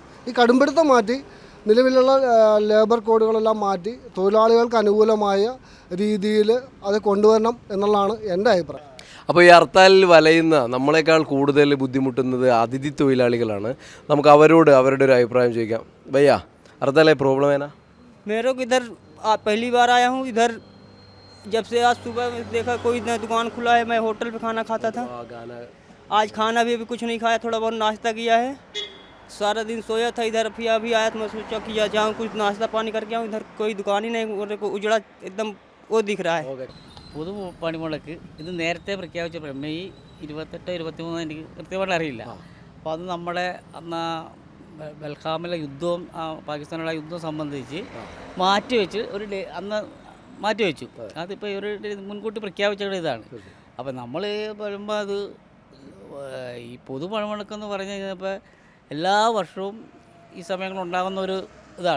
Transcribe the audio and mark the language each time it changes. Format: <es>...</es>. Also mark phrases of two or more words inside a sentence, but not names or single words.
<ml>ഈ കടുംപിടുത്തം മാറ്റി നിലവിലുള്ള ലേബർ കോഡുകളെല്ലാം മാറ്റി തൊഴിലാളികൾക്ക് അനുകൂലമായ രീതിയിൽ അത് കൊണ്ടുവരണം എന്നുള്ളതാണ് എൻ്റെ അഭിപ്രായം. അപ്പോൾ ഈ ഹർത്താലിൽ വലയുന്ന നമ്മളെക്കാൾ കൂടുതൽ ബുദ്ധിമുട്ടുന്നത് അതിഥി തൊഴിലാളികളാണ്. നമുക്ക് അവരോട് അവരുടെ ഒരു അഭിപ്രായം ചോദിക്കാം.</ml> <hi>ഭയ്യ, ഹർത്താൽ प्रॉब्लम है ना? मेरे को इधर पहली बार आया हूँ. इधर जब से आज सुबह देखा कोई न दुकान खुला है. मैं होटल पे खाना खाता था. आज खाना भी अभी कुछ नहीं खाया, थोड़ा बहुत नाश्ता किया है. सारा दिन सोया था इधर. फिर अभी आया तो मैं सोचा कि जाऊँ कुछ नाश्ता पानी करके आऊँ. इधर कोई दुकान ही नहीं, को उजड़ा एकदम वो दिख रहा है.</hi> <ml>പൊതു പണിമുടക്ക് ഇത് നേരത്തെ പ്രഖ്യാപിച്ച മെയ് 28-23 എനിക്ക് കൃത്യമായിട്ട് അറിയില്ല. അപ്പോൾ അത് നമ്മുടെ അന്ന് ബൽഖാമിലെ യുദ്ധവും പാകിസ്ഥാനുള്ള യുദ്ധം സംബന്ധിച്ച് മാറ്റിവെച്ച് അന്ന് മാറ്റിവെച്ചു. അതിപ്പോൾ ഒരു മുൻകൂട്ടി പ്രഖ്യാപിച്ച ഇതാണ്. അപ്പോൾ നമ്മൾ വരുമ്പോൾ അത് ഈ പൊതു പണിമുടക്കെന്ന് പറഞ്ഞു കഴിഞ്ഞപ്പോൾ എല്ലാ വർഷവും ഈ സമയങ്ങളുണ്ടാകുന്ന ഒരു ഇതാണ്.</ml>